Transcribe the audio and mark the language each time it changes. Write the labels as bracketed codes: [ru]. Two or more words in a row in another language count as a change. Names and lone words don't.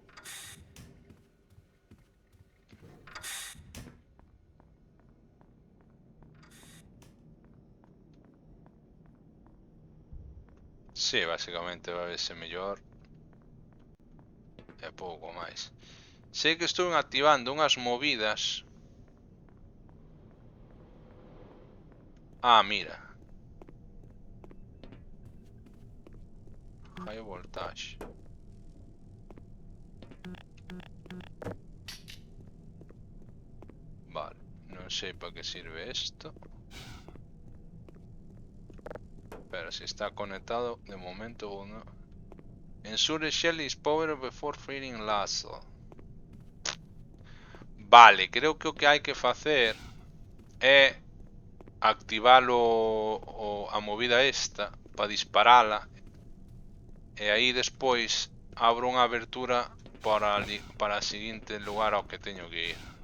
[gl] Sí, basicamente vai verse mellor. E pouco máis. Sei que estou activando unhas movidas. Ah, mira. [en] High voltage. [gl] Vale, non sei para que sirve isto. Pero si está conectado, de momento uno. [en] Ensure shell is power before freeing lasso. [gl] Vale, creo que o que hai que facer é activalo a movida esta para disparala. E aí despois abro unha abertura para o seguinte lugar ao que teño que ir.